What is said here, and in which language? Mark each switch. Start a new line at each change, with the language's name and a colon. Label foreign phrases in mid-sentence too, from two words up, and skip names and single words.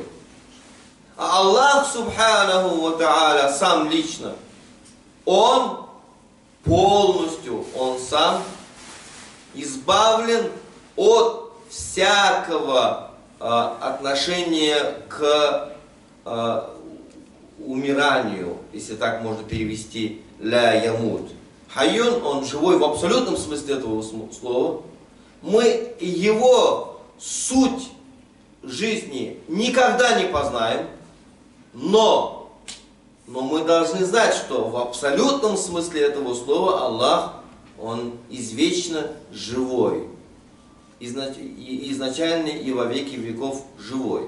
Russian: А Аллах
Arabic: سبحانه وتعالى
Russian: сам лично, Он полностью, Он сам избавлен от всякого отношения к умиранию, если так можно перевести,
Arabic: لا يموت.
Russian: Хайюн, он живой в абсолютном смысле этого слова. Мы его суть жизни никогда не познаем, но мы должны знать, что в абсолютном смысле этого слова Аллах, Он извечно живой, изначально и во веки веков живой.